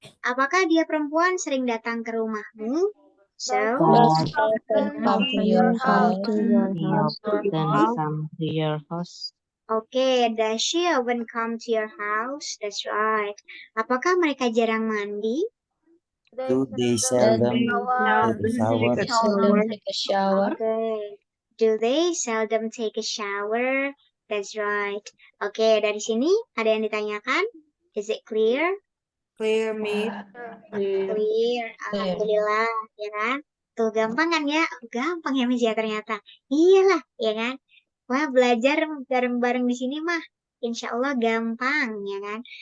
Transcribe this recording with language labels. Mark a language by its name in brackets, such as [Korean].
[Indonesian] Apakah dia perempuan sering datang ke rumahmu? [English] So, Does she often come to your house? Come to your house. Oke, does she often come to your house? That's right. [Indonesian] Apakah mereka jarang mandi? [English] Do they seldom take a shower? Oke. Do they seldom take a shower? That's right. [Indonesian] Oke, dari sini ada yang ditanyakan? [English] Is it clear? Clear, Miss. [Indonesian] Clear. Alhamdulillah, ya kan? Tuh gampang kan ya? Gampang ya Miss ya ternyata. Iyalah, ya kan? Wah, belajar bareng-bareng di sini mah insya Allah gampang, ya kan?